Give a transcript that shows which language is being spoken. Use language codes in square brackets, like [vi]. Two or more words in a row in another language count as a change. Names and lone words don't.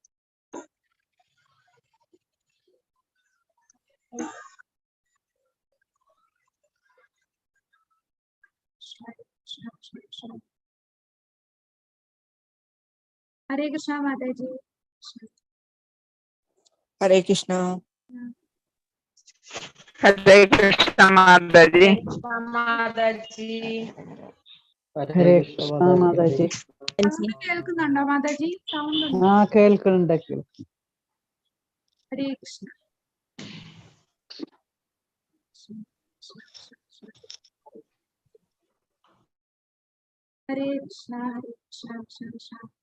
[sa] हरे कृष्ण माताजी. हरे कृष्ण. हरे कृष्ण माताजी. हरे कृष्ण माताजी. [ml] കേൾക്കുന്നുണ്ടോ മാതാജി? സൗണ്ട് ഉണ്ട്? കേൾക്കുന്നുണ്ട്. [sa] हरे कृष्ण. हरे कृष्ण हरे कृष्ण कृष्ण कृष्ण.